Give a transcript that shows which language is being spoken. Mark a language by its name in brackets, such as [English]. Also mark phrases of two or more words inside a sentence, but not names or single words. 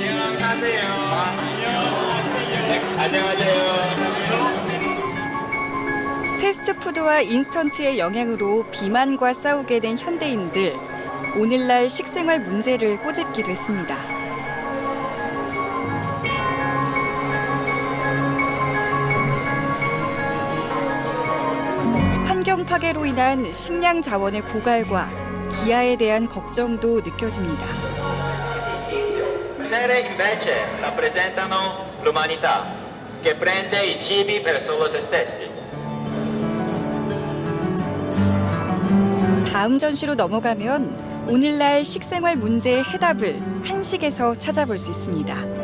[Korean] 패스트푸드와 인스턴트의 영향으로 비만과 싸우게 된 현대인들, 오늘날 식생활 문제를 꼬집기도 했습니다. 환경 파괴로 인한 식량 자원의 고갈과 기아에 대한 걱정도 느껴집니다. [Italian] Invece rappresentano l'umanità che prende i cibi per solo se stessi. [Korean] 다음 전시로 넘어가면 오늘날 식생활 문제의 해답을 한식에서 찾아볼 수 있습니다.